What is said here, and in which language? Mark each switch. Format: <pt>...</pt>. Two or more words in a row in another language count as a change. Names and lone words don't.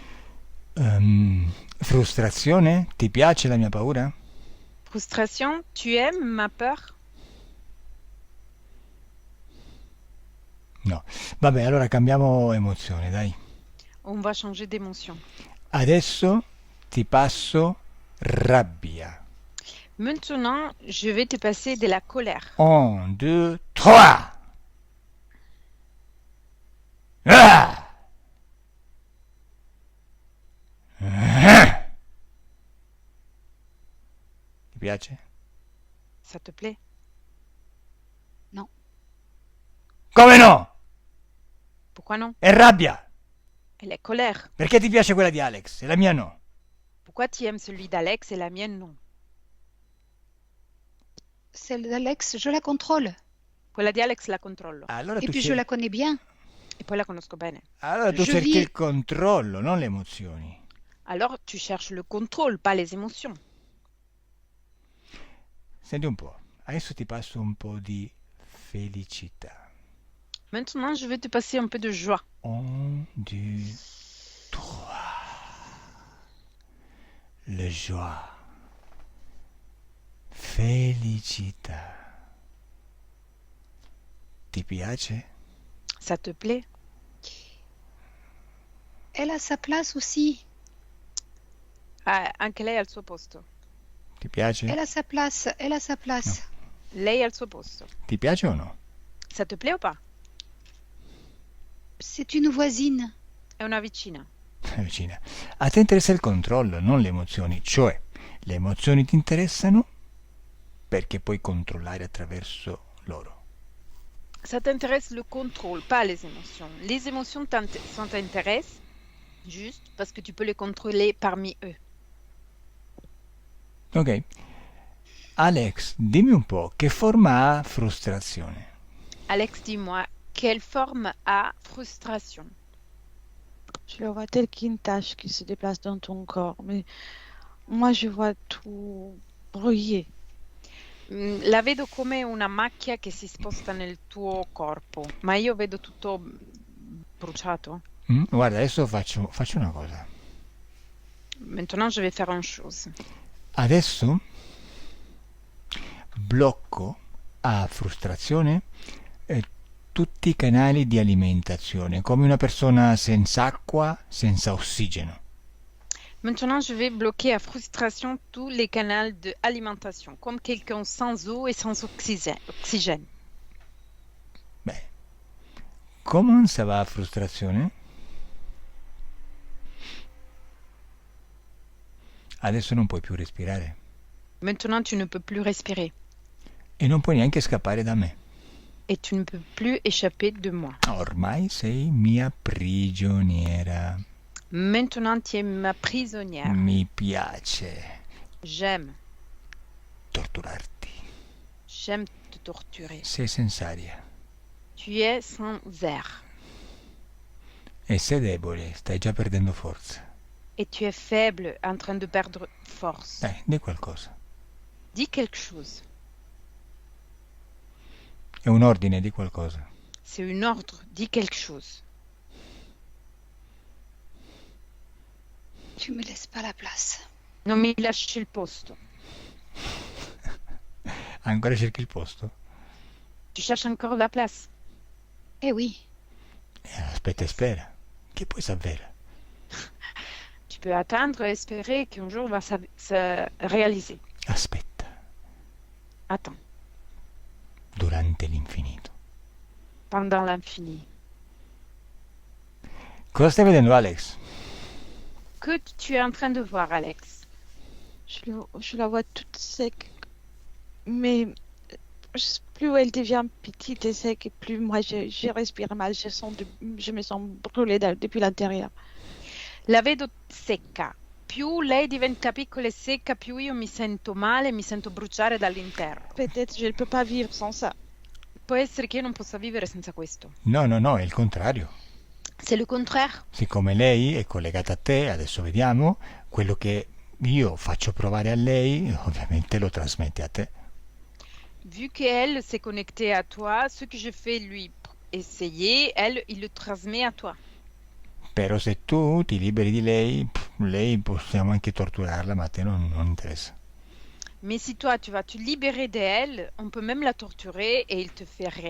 <it>Frustrazione? Ti piace la mia paura?</it> <fr>Frustration, tu aimes ma peur?</fr> <it>No. Vabbè, allora cambiamo emozione, dai.</it> <fr>On va changer d'émotion.</fr> <it>Adesso ti passo rabbia.</it> <fr>Maintenant, je vais te passer de la colère.</fr> <it>1, 2, 3. Ah! Ah! Ti piace?</it> <fr>Ça te plaît? Non.</fr> <it>Come no?</it> <fr>Pourquoi non?</fr> <it>È rabbia.</it> <fr>Elle est colère.</fr> <it>Perché ti piace quella di Alex e la mia no?</it> <fr>Pourquoi tu aimes celui d'Alex et la mienne non? Celle d'Alex, je la contrôle.</fr> <it>Quella di Alex la controllo. Allora</it> <fr>Et tu, puis je la connais bien.</fr> <it>E poi la conosco bene. allora tu</it> <fr>je</fr> <it>cerchi</it> <fr>vis-</fr> <it>il controllo, non le emozioni.</it> <fr>Alors tu cherches le contrôle, pas les émotions.</fr> <it>Senti un po', adesso ti passo un po' di felicità.</it> <fr>Maintenant, je vais te passer un peu de joie. 1, 2, 3. Le joie.</fr> <it>Felicità. Ti piace?</it> <fr>Ça te plaît? Elle a sa place aussi.</fr> <it>Ah, anche lei ha il suo posto. Ti piace?</it> <fr>Elle a sa place. Elle a sa place.</fr> <it>Lei ha il suo posto. Ti piace o no?</it> <fr>Ça te plaît ou pas? C'est une voisine.</fr> <it>È una vicina. Vicina. A te interessa il controllo, non le emozioni. Cioè, le emozioni ti interessano perché puoi controllare attraverso loro.</it> <fr>Ça t'intéresse le contrôle, pas les émotions. Les émotions ça t'intéresse juste parce que tu peux les contrôler parmi eux.</fr> <it>Ok. Alex, dimmi un po', che forma ha frustrazione?</it> <fr>Alex, dis-moi, quelle forme a frustration? Je le vois tel qu'une tache qui se déplace dans ton corps, mais moi je vois tout brouillé.</fr> <it>La vedo come una macchia che si sposta nel tuo corpo, ma io vedo tutto bruciato. Guarda, adesso faccio una cosa.</it> <fr>Maintenant, je vais faire une chose.</fr> <it>Adesso blocco a frustrazione tutti i canali di alimentazione, come una persona senza acqua, senza ossigeno.</it> <fr>Maintenant, je vais bloquer à frustration tous les canaux d'alimentation, comme quelqu'un sans eau et sans oxygène.</fr> <it>Beh, come se va a frustrazione? Adesso non puoi più respirare</it> <fr>Maintenant, tu ne peux plus respirer</fr> <it>e non puoi neanche scappare da me.</it> <fr>et tu ne peux plus échapper de moi.</fr> <it>Ormai sei mia prigioniera.</it> <fr>Maintenant, tu es ma prisonnière.</fr> <it>Mi piace</it> <fr>J'aime</fr> <it>torturarti.</it> <fr>te torturer.</fr> <it>Sei senza aria</it> <fr>Tu es sans air</fr> <it>e sei debole, stai già perdendo forza.</it> <fr>et tu es faible, en train de perdre force.</fr> <it>Dai, di qualcosa.</it> <fr>Dis quelque chose.</fr> <it>È un ordine di qualcosa.</it> <fr>C'est un ordre. Dis quelque chose. Tu me laisses pas la place.</fr> <it>Non mi lasci il posto. Ancora cerchi il posto?</it> <fr>Tu cherches encore la place. Eh oui.</fr> <it>Aspetta e spera. Che poi s'avvera.</it> <fr>Tu peux attendre et espérer qu'un jour va se réaliser.</fr> <it>Aspetta.</it> <fr>Attends,</fr> <it>Durante l'infinito.</it> <fr>pendant l'infini.</fr> <it>Cosa stai vedendo, Alex?</it> <fr>Que tu es en train de voir, Alex? Je la vois toute sec, mais plus elle devient petite et sec, et plus moi je respire mal, je me sens brûlée depuis l'intérieur.</fr> <it>La vedo secca. Più lei diventa piccola e secca, più io mi sento male, mi sento bruciare dall'interno.</it> <fr>Peut-être je ne peux pas vivre sans ça.</fr> <it>Può essere che io non possa vivere senza questo. No, è il contrario.</it> <fr>C'est le contraire.</fr> <it>Siccome lei è collegata a te, adesso vediamo, quello che io faccio provare a lei, ovviamente lo trasmette a te.</it> <fr>Vu qu'elle s'est connectée à toi, ce que je fais lui essayer, elle, il le transmet à toi.</fr> <it>Però se tu ti liberi di lei, lei possiamo anche torturarla, ma a te non interessa.</it> <fr>Mais si toi, tu vas te libérer d'elle, on peut même la torturer et il te fait rien.</fr>